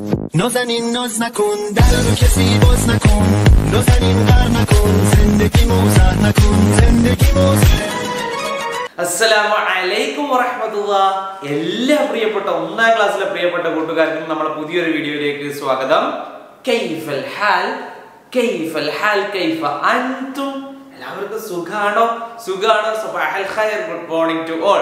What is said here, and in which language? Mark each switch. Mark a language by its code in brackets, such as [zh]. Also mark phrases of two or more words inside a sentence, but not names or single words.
[fa] نازنین ناز نکن در رو کسی باز نکن نازنین غر نکن زندگی موزر نکن زندگی موزر [ar] السلام عليكم ورحمة الله. [ml] എല്ലാ പ്രിയപ്പെട്ട ഒന്നാം ക്ലാസ്സിലെ പ്രിയപ്പെട്ട കൂട്ടുകാർക്കും നമ്മുടെ പുതിയൊരു വീഡിയോയിലേക്ക് സ്വാഗതം. [ar] كيف الحال كيف الحال كيف أنتم? [ml] എല്ലാവർക്കും സുഖാണോ? [ar] صباح الخير, [en] good morning to all.